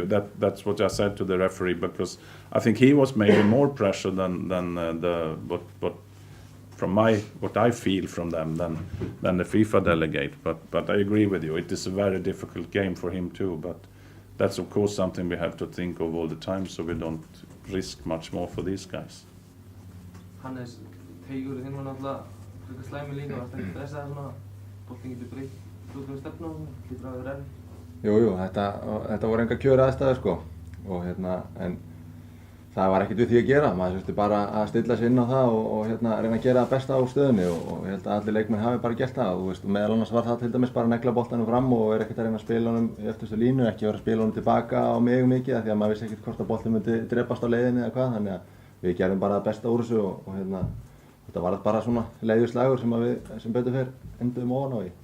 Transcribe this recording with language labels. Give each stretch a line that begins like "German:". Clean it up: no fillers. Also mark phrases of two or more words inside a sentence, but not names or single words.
English: That's what I said to the referee, because I think he was maybe more pressure than what from what I feel from them than the FIFA delegate. But I agree with you. It is a very difficult game for him too. But that's of course something we have to think of all the time, so we don't risk much more for these guys.
Icelandic: Hannes, Teigur þinn var náttúrulega frekar slæmi líka, varst ekki stressaður svona, boltinn getur breytt út stefnu og hlýtur að vera erfitt? Jú, þetta voru engar kjör aðstæður sko, og en það var ekkert við því að gera, maður þurfti bara að stilla sig inn á það og reyna að gera það besta á stöðunni og ég held að allir leikmenn hafi bara gert það, og meðal annars var það til dæmis bara að negla boltanum fram og ekkert að reyna að spila honum í eftirstu línu, ekki vera að spila honum tilbaka á mig mikið af því að maður vissi ekkert hvort að boltin myndi drepast á leiðinni eða hvað, þannig að við gerðum bara það besta úr þessu og þetta var bara svona leiðuslagur sem betur fer enduðum ofan á í.